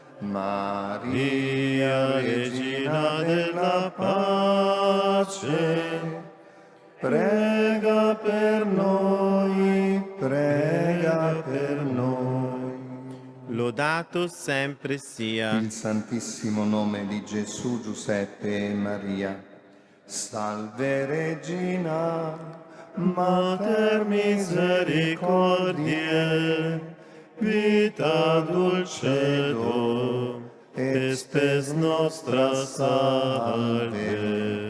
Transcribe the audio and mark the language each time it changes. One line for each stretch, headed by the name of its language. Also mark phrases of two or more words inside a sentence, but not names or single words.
Italian: Maria, Regina della pace, prega per noi, prega per noi. Lodato sempre sia il santissimo nome di Gesù, Giuseppe e Maria.
Latin: Salve Regina, Mater misericordiae, vita dulcedo, espes nostra salve.